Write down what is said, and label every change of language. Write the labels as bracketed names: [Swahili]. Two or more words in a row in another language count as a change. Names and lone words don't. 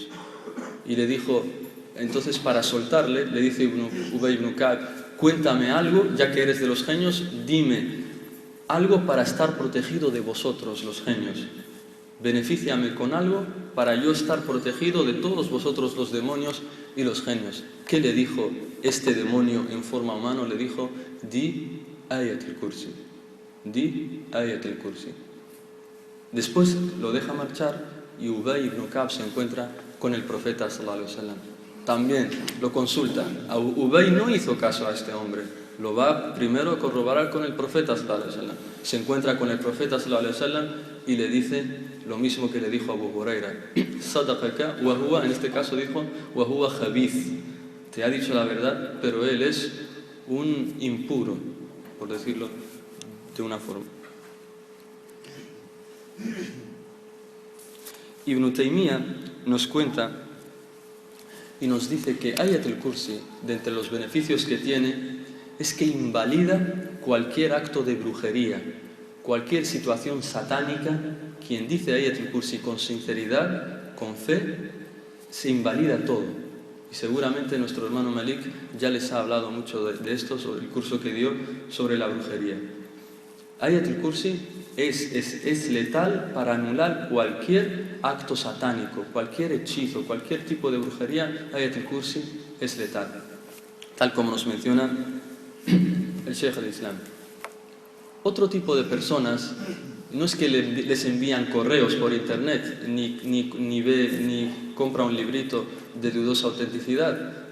[Spanish] Y le dijo, entonces, para soltarle, le dice Ubay ibn Ka'b: cuéntame algo, ya que eres de los genios, dime algo para estar protegido de vosotros, los genios. Benefíciame con algo para yo estar protegido de todos vosotros, los demonios y los genios. ¿Qué le dijo este demonio en forma humana? Le dijo: di Ayat al-Kursi. Di Ayat al-Kursi. Después lo deja marchar y Ubay ibn Ka'b se encuentra con el profeta [Arabic] صلى الله عليه وسلم. [Spanish] También lo consulta. Ubay no hizo caso a este hombre. Lo va primero a corroborar con el profeta [Arabic] صلى الله عليه وسلم. [Spanish] Se encuentra con el profeta [Arabic] صلى الله عليه وسلم [Spanish] y le dice lo mismo que le dijo a Abu Huraira: [Arabic] صدقك وهو, [Spanish] en este caso dijo, [Arabic] وهو خبيث. [Spanish] Te ha dicho la verdad, pero él es un impuro, por decirlo de una forma. Ibn Taymiyyah nos cuenta y nos dice que Ayat al-Kursi, de entre los beneficios que tiene, es que invalida cualquier acto de brujería, cualquier situación satánica. Quien dice Ayat al-Kursi con sinceridad, con fe, se invalida todo. Y seguramente nuestro hermano Malik ya les ha hablado mucho de esto, sobre el curso que dio sobre la brujería. Ayat al-Kursi es letal para anular cualquier acto satánico, cualquier hechizo, cualquier tipo de brujería. Ayat al-Kursi es letal, tal como nos menciona el Sheikh al-Islam. Otro tipo de personas no es que les envían correos por internet, ni compra un librito de dudosa autenticidad.